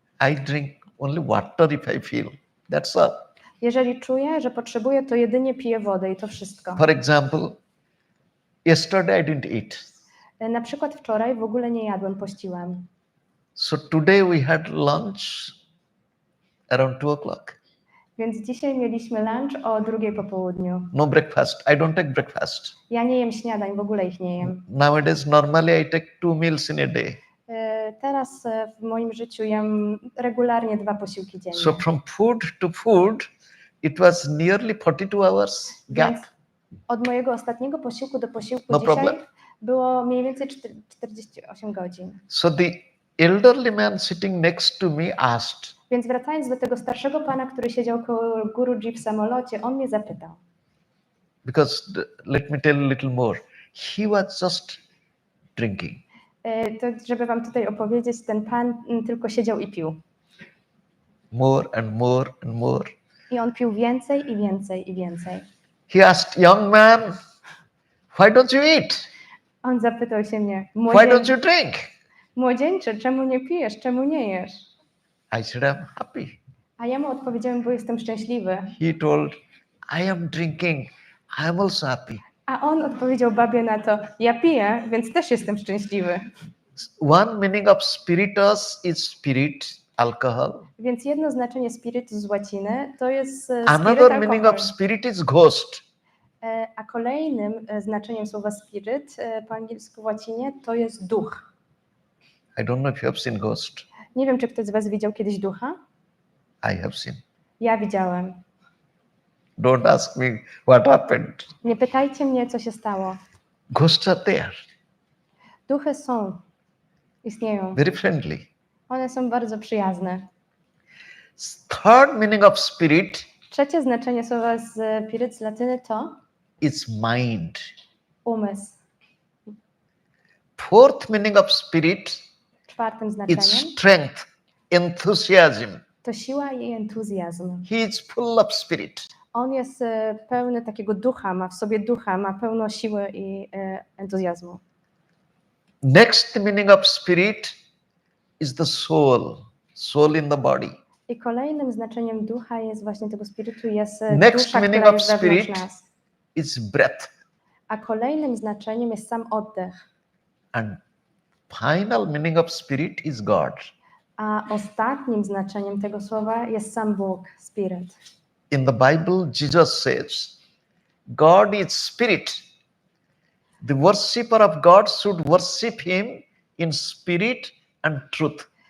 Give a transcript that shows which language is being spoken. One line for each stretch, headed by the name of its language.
English: I drink only water if I feel. That's all.
Polish: Jeżeli czuję, że potrzebuję, to jedynie piję wodę i to wszystko.
English: For example, yesterday I didn't eat.
Polish: Na przykład wczoraj w ogóle nie jadłem, pościłem.
English: So today we had lunch around 2 o'clock.
Polish: Więc dzisiaj mieliśmy lunch o 2 po południu.
English: No breakfast. I don't take breakfast.
Polish: Ja nie jem śniadań, w ogóle ich nie jem.
English: Nowadays, normally I take 2 meals in a day.
Polish: Teraz w moim życiu jem regularnie 2 posiłki dziennie.
English: So from food to food, it was nearly 42 hours gap.
Polish: Więc od mojego ostatniego posiłku do posiłku
English: No
Polish: dzisiaj
English: problem.
Polish: było mniej więcej 48 godzin.
English: So the elderly man sitting next to me asked,
Polish: Więc wracając do tego starszego pana, który siedział koło Guruji w samolocie, on mnie zapytał.
English: because let me tell a little more. He was just drinking.
Polish: To żeby wam tutaj opowiedzieć, ten pan tylko siedział i pił.
English: More and more and more.
Polish: I on pił więcej i więcej i więcej.
English: He asked, young man, why don't you eat?
Polish: On zapytał się mnie,
English: Why don't you drink?
Polish: młodzieńcze, czemu nie pijesz, czemu nie jesz?
English: I said, I'm happy.
Polish: A ja mu odpowiedziałem, bo jestem szczęśliwy.
English: He told, I am drinking. I am also happy.
Polish: A on odpowiedział babie na to, ja piję, więc też jestem szczęśliwy.
English: One meaning of spiritus is spirit, alcohol.
Polish: Więc jedno znaczenie spiritu z łaciny to jest spirit,
English: Another meaning
Polish: alkohol.
English: of spirit is ghost.
Polish: A kolejnym znaczeniem słowa spirit po angielsku w łacinie to jest duch.
English: I don't know if you have seen ghost.
Polish: Nie wiem, czy ktoś z was widział kiedyś ducha?
English: I have seen.
Polish: Ja widziałem.
English: Don't ask me what happened.
Polish: Nie pytajcie mnie, co się stało.
English: Ghosts are there,
Polish: Duchy są, istnieją.
English: very friendly.
Polish: One są bardzo przyjazne.
English: Third meaning of spirit
Polish: Trzecie znaczenie słowa spirit z latyny to
English: is mind.
Polish: umysł.
English: Fourth meaning of spirit
Polish: Czwartym
English: is
Polish: znaczeniem
English: strength, enthusiasm.
Polish: to siła i entuzjazm.
English: He is full of spirit.
Polish: On jest pełny takiego ducha, ma w sobie ducha, ma pełno siły i entuzjazmu.
English: Next meaning of spirit is the soul, soul in the body.
Polish: I kolejnym znaczeniem ducha jest właśnie tego spirytu jest
English: Next
Polish: dusza,
English: meaning
Polish: która
English: of
Polish: jest wewnątrz
English: spirit
Polish: nas.
English: is breath.
Polish: A kolejnym znaczeniem jest sam oddech.
English: And final meaning of spirit is God.
Polish: A ostatnim znaczeniem tego słowa jest sam Bóg, spirit.
English: In the Bible, Jesus says, God is spirit. The worshipper of God should worship him in spirit and truth.